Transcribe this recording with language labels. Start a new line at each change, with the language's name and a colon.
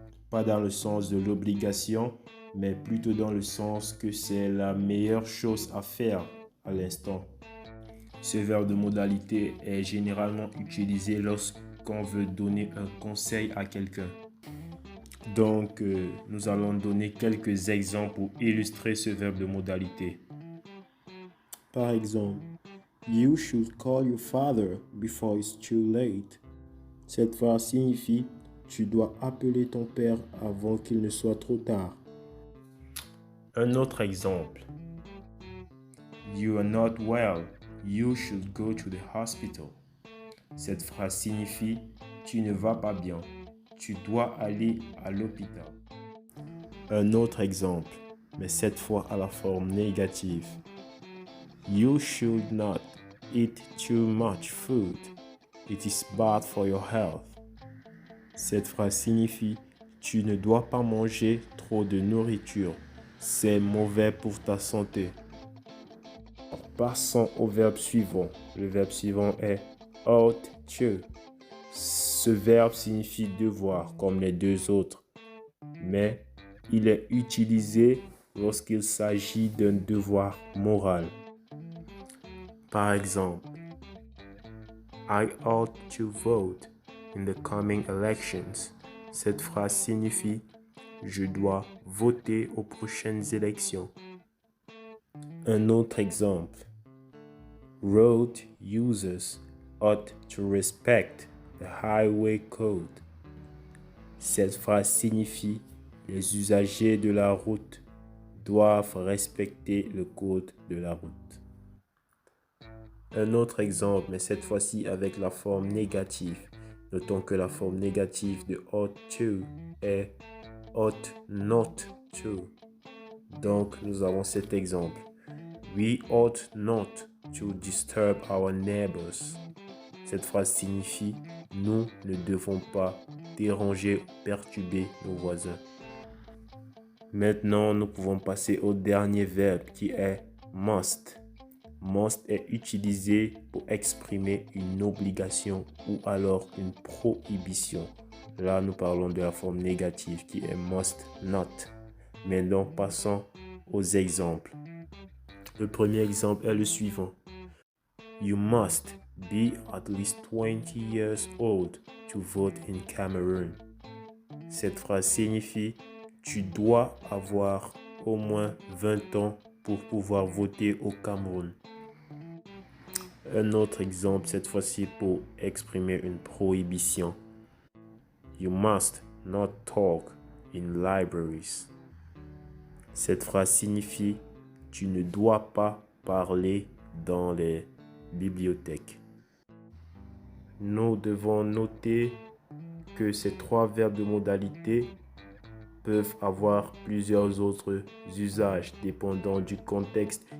French: Pas dans le sens de l'obligation, mais plutôt dans le sens que c'est la meilleure chose à faire à l'instant. Ce verbe de modalité est généralement utilisé lorsqu'on veut donner un conseil à quelqu'un. Donc, nous allons donner quelques exemples pour illustrer ce verbe de modalité. Par exemple,
English: You should call your father before it's too late.
French: Cette phrase signifie tu dois appeler ton père avant qu'il ne soit trop tard. Un autre exemple.
English: You are not well. You should go to the hospital.
French: Cette phrase signifie tu ne vas pas bien. Tu dois aller à l'hôpital. Un autre exemple, mais cette fois à la forme négative.
English: You should not eat too much food. It is bad for your health.
French: Cette phrase signifie tu ne dois pas manger trop de nourriture. C'est mauvais pour ta santé. Passons au verbe suivant. Le verbe suivant est ought to. Ce verbe signifie devoir comme les deux autres, mais il est utilisé lorsqu'il s'agit d'un devoir moral. Par exemple,
English: I ought to vote in the coming elections.
French: Cette phrase signifie je dois voter aux prochaines élections. Un autre exemple.
English: Road users ought to respect the highway code.
French: Cette phrase signifie les usagers de la route doivent respecter le code de la route. Un autre exemple, mais cette fois-ci avec la forme négative. Notons que la forme négative de ought to est ought not to. Donc, nous avons cet exemple.
English: We ought not to disturb our neighbors.
French: Cette phrase signifie nous ne devons pas déranger ou perturber nos voisins. Maintenant, nous pouvons passer au dernier verbe qui est must. Must est utilisé pour exprimer une obligation ou alors une prohibition. Là, nous parlons de la forme négative qui est must not. Maintenant, passons aux exemples. Le premier exemple est le suivant.
English: You must be at least 20 years old to vote in Cameroon.
French: Cette phrase signifie tu dois avoir au moins 20 ans pour pouvoir voter au Cameroun. Un autre exemple, cette fois-ci pour exprimer une prohibition.
English: You must not talk in libraries.
French: Cette phrase signifie tu ne dois pas parler dans les bibliothèques. Nous devons noter que ces trois verbes de modalité peuvent avoir plusieurs autres usages dépendant du contexte.